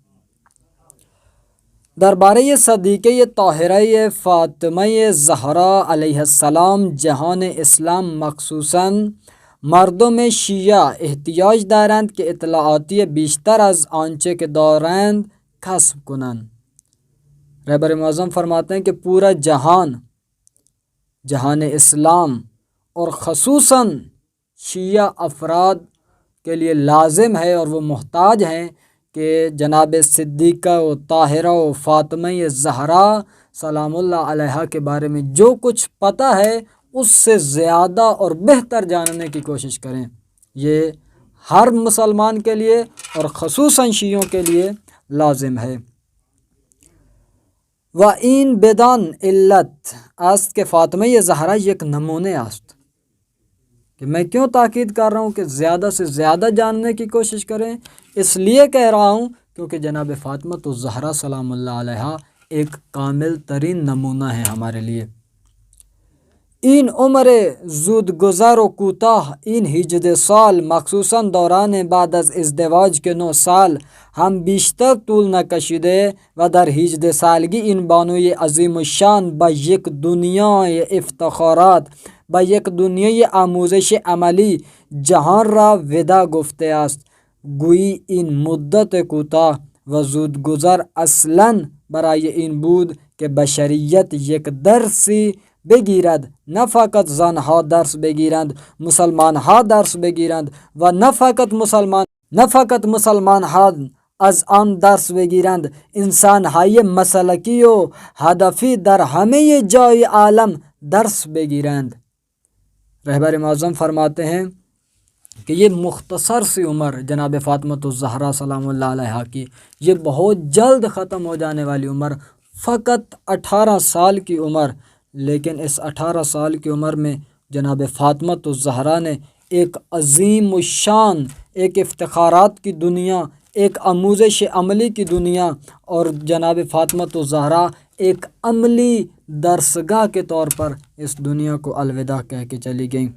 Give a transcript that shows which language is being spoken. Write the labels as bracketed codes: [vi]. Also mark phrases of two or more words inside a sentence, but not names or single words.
[fa] دربارہ صدیقہ طاہرہ فاطمہ زہرا علیہ السلام جہان اسلام مخصوصاً مردوں میں شیعہ احتیاج دارند که اطلاعاتی بیشتر از آنچه که دارند کسب کنند۔ [ur] رہبر معظم فرماتے ہیں کہ پورا جہان اسلام اور خصوصاً شیعہ افراد کے لیے لازم ہے اور وہ محتاج ہیں کہ جناب صدیقہ و طاہرہ و فاطمہ زہرا سلام اللہ علیہا کے بارے میں جو کچھ پتہ ہے اس سے زیادہ اور بہتر جاننے کی کوشش کریں۔ یہ ہر مسلمان کے لیے اور خصوصاً شیعوں کے لیے لازم ہے۔ [fa] و این بدان علت است کہ فاطمہ زہرا یک نمونے است، [ur] کہ میں کیوں تاکید کر رہا ہوں کہ زیادہ سے زیادہ جاننے کی کوشش کریں؟ اس لیے کہہ رہا ہوں کیونکہ جناب فاطمہ الزہرا سلام اللہ علیہا ایک کامل ترین نمونہ ہے ہمارے لیے۔ [fa] این عمر زود گذر و کوتاہ، این 18 سال مخصوصاً دوران بعد از ازدواج کے 9 سال ہم بیشتر طول نکشیده و در 18 سالگی این بانوی عظیم الشان با یک دنیای افتخارات، با یک دنیای آموزش عملی جهان را ودا گفته است. گویی این مدت کوتاه و زودگذر اصلاً برای این بود که بشریت یک درسی بگیرد، نه فقط زنها درس بگیرند، مسلمان ها درس بگیرند و نه فقط مسلمان ها از آن درس بگیرند، انسان های مسلکی و هدفی در همه جای عالم درس بگیرند۔ [ur] رہبر معظم فرماتے ہیں کہ یہ مختصر سی عمر جناب فاطمہ الزہرا سلام اللہ علیہا کی، یہ بہت جلد ختم ہو جانے والی عمر، فقط 18 سال کی عمر، لیکن اس 18 سال کی عمر میں جناب فاطمہ الزہرا نے ایک عظیم الشان، ایک افتخارات کی دنیا، ایک آموزش عملی کی دنیا، اور جناب فاطمہ الزہرا ایک عملی درسگاہ کے طور پر اس دنیا کو الوداع کہہ کے چلی گئیں۔